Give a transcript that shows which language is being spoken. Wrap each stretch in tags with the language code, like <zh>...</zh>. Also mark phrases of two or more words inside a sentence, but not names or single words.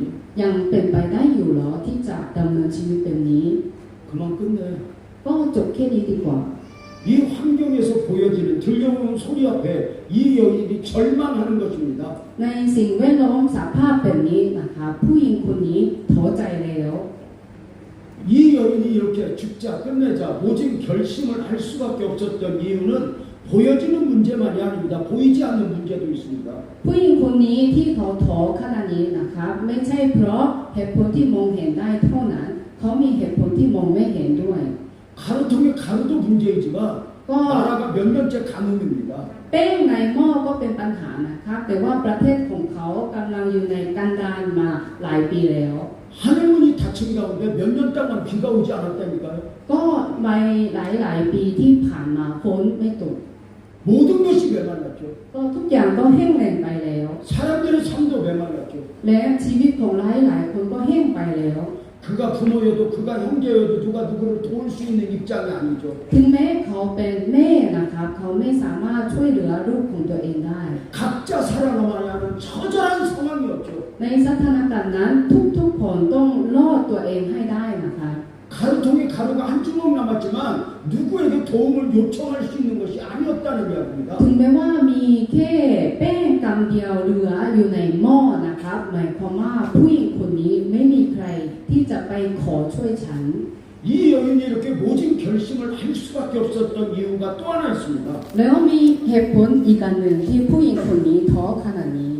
<th>ยังเป็นไปได้อยู่เหรอที่จะดำเนินชีวิตแบบนี้</th> <ko>그만 끝내.</ko> <th>ก็จบแค่นี้ดีกว่า</th> <ko>이 환경에서 보여지는 들려오는 소리 앞에 이 여인이 절망하는 것입니다.</ko> <th>ในสิ่งแวดล้อมสภาพแบบนี้นะคะผู้หญิงคนนี้ท้อใจแล้ว</th> <ko>이 여인이 이렇게 죽자 끝내자 모진 결심을 할 수밖에 없었던 이유는 보여지는 문제만이 아닙니다. 보이지 않는 문제도 있습니다.</ko> <th>ผู้หญิงคนนี้ที่เขาท้อขนาดนี้นะคะไม่ใช่เพราะเหตุผลที่มองเห็นได้เท่านั้นเขามีเหตุผลที่มองไม่เห็นด้วย</th> <ko>가루통의 가루도 문제이지만 나라가 몇 년째 가뭄입니다.</ko> <th>แป้งในหม้อก็เป็นปัญหานะคะแต่ว่าประเทศของเขากำลังอยู่ในกันดารมาหลายปีแล้ว</th> <ko>하늘문이 닫힌 가운데 몇 년 동안 비가 오지 않았다니까요.</ko> <th>ก็ในหลายปีที่ผ่านมาฝนไม่ตก</th> <ko>모든 것이 메말랐죠.</ko> <th>ก็ทุกอย่างก็แห้งแล้งไปแล้ว</th> <ko>사람들의 삶도 메말랐죠.</ko> <th>และชีวิตของหลายคนก็แห้งไปแล้ว</th> <ko>그가 부모여도 그가 형제여도 누가 누구를 도울 수 있는 입장이 아니죠.</ko> <th>ถึงแม้เขาเป็นแม่นะคะเขาไม่สามารถช่วยเหลือลูกของตัวเองได้</th> <ko>각자 살아남아야 하는 처절한 상황이었죠.</ko> <th>ในสถานการณ์นั้นทุกคนต้องรอดตัวเองให้ได้นะคะ</th> <ko>가루통에 가루가 한 주먹 남았지만 누구에게 도움을 요청할 수 있는 것이 아니었다는 이야기입니다.</ko> <th>ถึงแม้ว่ามีแค่แป้งกำเดียวเหลืออยู่ในหม้อนะครับหมายความว่าผู้หญิงคนนี้ไม่มีใครที่จะไปขอช่วยฉัน</th> <ko>이 여인이 이렇게 모진 결심을 할 수밖에 없었던 이유가 또 하나 있습니다.</ko> <th>แล้วมีเหตุผลอีกอันหนึ่งที่ผู้หญิงคนนี้ท้อขนาดนี้</th>